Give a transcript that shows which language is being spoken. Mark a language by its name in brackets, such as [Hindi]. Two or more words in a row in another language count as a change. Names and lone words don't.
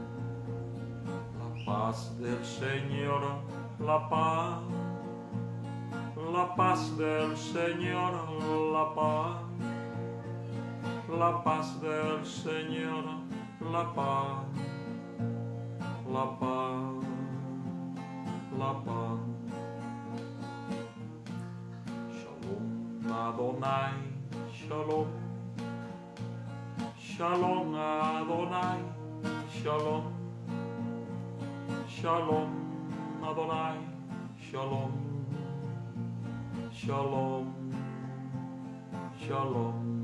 [Spanish] Paz del Señor, la paz del Señor, la paz del Señor, la paz, la paz, la paz. [Hebrew] שלום אדוני שלום שלום אדוני שלום. שלום אדוני שלום שלום שלום,